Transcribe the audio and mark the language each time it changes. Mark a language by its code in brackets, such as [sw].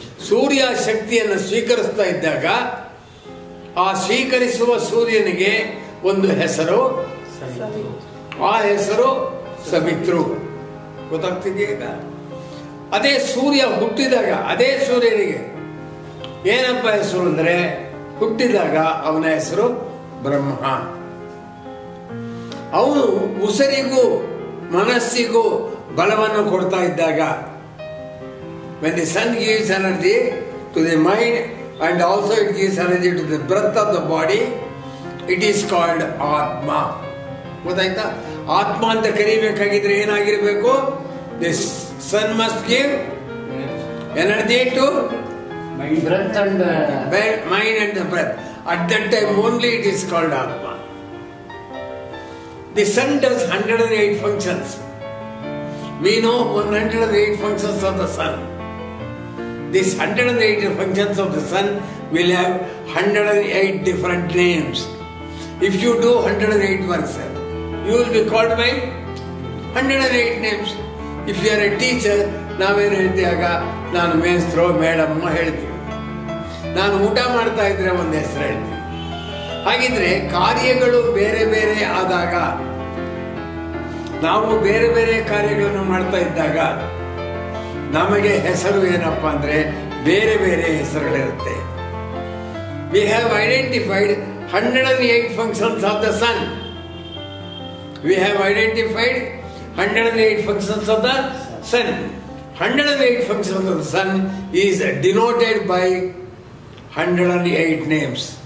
[kn] ಸೂರ್ಯ ಶಕ್ತಿಯನ್ನು ಸ್ವೀಕರಿಸ್ತಾ ಇದ್ದಾಗ ಆ ಸ್ವೀಕರಿಸುವ ಸೂರ್ಯನಿಗೆ ಒಂದು ಹೆಸರು, ಆ ಹೆಸರು ಸವಿತೃ. ಗೊತ್ತಾಗ್ತಿದೆಯಾ? ಅದೇ ಸೂರ್ಯ ಹುಟ್ಟಿದಾಗ ಅದೇ ಸೂರ್ಯನಿಗೆ ಏನಪ್ಪ ಹೆಸರು ಅಂದ್ರೆ, ಹುಟ್ಟಿದಾಗ ಅವನ ಹೆಸರು ಬ್ರಹ್ಮ. ಅವನು ಉಸಿರಿಗೂ ಮನಸ್ಸಿಗೂ ಬಲವನ್ನು ಕೊಡ್ತಾ ಇದ್ದಾಗ, [en] when the sun gives energy to the mind and also it gives energy to the breath of the body, it is called Atma. [kn] ಗೊತ್ತಾಯ್ತಾ? ಆತ್ಮ ಅಂತ ಕರಿಬೇಕಾಗಿದ್ರೆ ಏನಾಗಿರ್ಬೇಕು? [en] This sun must give energy to breath and mind and the breath. At that time only it is called Atma. The sun does 108 functions. We know 108 functions of the sun. These 108 functions of the sun will have 108 different names. If you do 108 works, you will be called by 108 names. If you are a teacher, [kn] ನಾವೇನು ಹೇಳ್ತೀವಾಗ, ನಾನು ಮೇಸ್ತ್ರೋ madam ಹೇಳ್ತೀವಿ. ನಾನು ಊಟ ಮಾಡ್ತಾ ಇದ್ರೆ ಒಂದು ಹೆಸರು ಹೇಳ್ತೀವಿ. ಹಾಗಿದ್ರೆ ಕಾರ್ಯಗಳು ಬೇರೆ ಬೇರೆ ಆದಾಗ, ನಾವು ಬೇರೆ ಬೇರೆ ಕಾರ್ಯಗಳನ್ನು ಮಾಡ್ತಾ ಇದ್ದಾಗ ನಮಗೆ ಹೆಸರು ಏನಪ್ಪಾ ಅಂದ್ರೆ ಬೇರೆ ಬೇರೆ ಹೆಸರುಗಳಿರುತ್ತೆ. [en] We have identified 108 functions of the sun. We have identified 108 functions of the sun. 108 functions of the sun is denoted by 108 names.